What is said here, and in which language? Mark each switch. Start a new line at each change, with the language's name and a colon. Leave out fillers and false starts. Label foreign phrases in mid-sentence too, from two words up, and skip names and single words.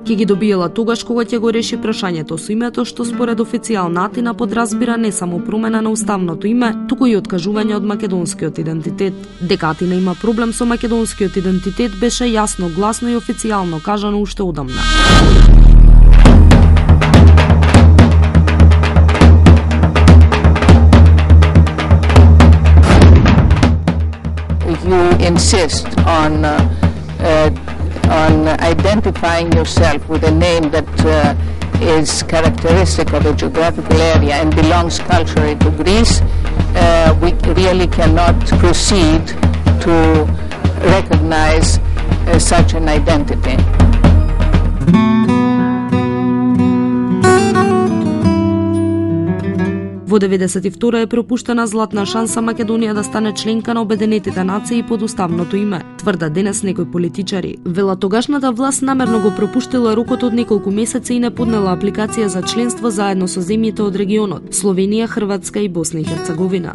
Macedonian: Ќе ги добиела тогаш кога ќе го реши прашањето со името, што според официјална Атина подразбира не само промена на уставното име, туку и откажување од македонскиот идентитет. Дека Атина има проблем со македонскиот идентитет беше јасно, гласно и официјално кажано уште одамна.
English: You insist on identifying yourself with a name that is characteristic of a geographical area and belongs culturally to Greece, we really cannot proceed to recognize such an identity.
Macedonian: Во 92 е пропуштена златна шанса Македонија да стане членка на Обединетите нации под уставното име, тврдат денес некои политичари. Вела тогашната власт намерно го пропуштила рокот од неколку месеци и не поднела апликација за членство заедно со земјите од регионот Словенија, Хрватска и Босна и Херцеговина.